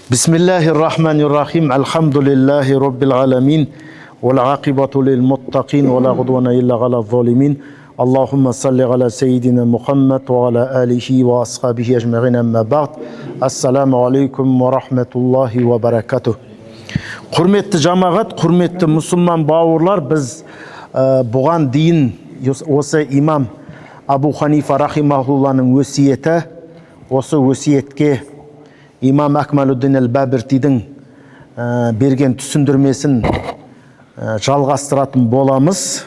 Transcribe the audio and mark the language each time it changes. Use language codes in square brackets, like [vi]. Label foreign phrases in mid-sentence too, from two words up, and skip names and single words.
[ar] بسم الله الرحمن الرحيم. الحمد لله رب العالمين. والعاقبة للمتقين ولا عدوان إلا على الظالمين. اللهم صل على سيدنا محمد وعلى آله وأصحابه أجمعين أما بعد. السلام عليكم ورحمة الله وبركاته. [kk] Құрметті жамағат, құрметті мұсылман бауырлар, біз бұған дейін осы имам Абу Ханифа рахимахулланың өсиеті, осы өсиетке имам Акмалуддин әл-Бабиртидің берген түсіндірмесін жалғастыратын боламыз.